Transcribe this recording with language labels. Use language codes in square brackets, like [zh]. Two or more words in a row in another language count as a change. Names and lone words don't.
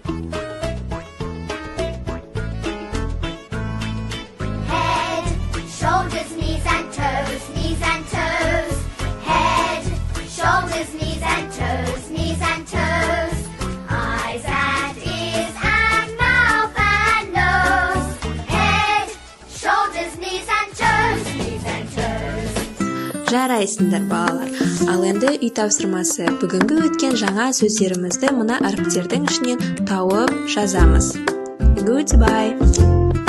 [en] Head, shoulders, knees and toes, knees and toes. Head, shoulders, knees and toes, knees and toes. Eyes and ears and mouth and nose. Head, shoulders, knees and toes, knees and toes. [kk] Жарайсыңдар балалар. Ал енді үй тапсырмасы. Бүгінгі өткен жаңа сөздерімізді мына әріптердің ішінен тауып жазамыз. [en] Goodbye.